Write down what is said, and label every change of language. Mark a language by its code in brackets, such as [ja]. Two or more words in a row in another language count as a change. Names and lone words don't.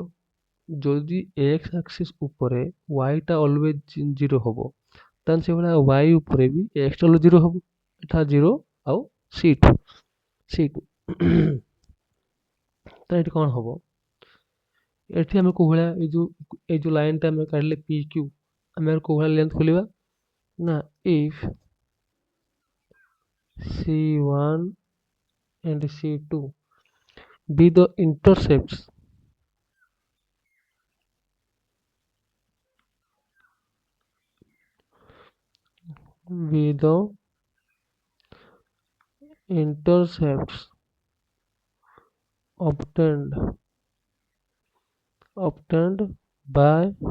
[or] ଯଦି x ଆକ୍ସିସ୍ ଉପରେ y ଟା ଅଲୱେଜ 0 ହବ, ତାହେଲେ ସେଭଳିଆ y ଉପରେ ବି x ଟା 0 ହବ। ଏଟା 0 ଆଉ c2 ତ ଏଠି କ'ଣ ହବ, ଏଠି ଆମେ କୋଉ ଭଳିଆ ଏଇ ଯୋଉ ଲାଇନଟା ଆମେ କାଢିଲେ PQ, ଆମେ କୋଉ ଭଳିଆ ଲେନ୍ଥ ଖୋଲିବା ନା, [en] if C1 and C2 be the intercepts obtained by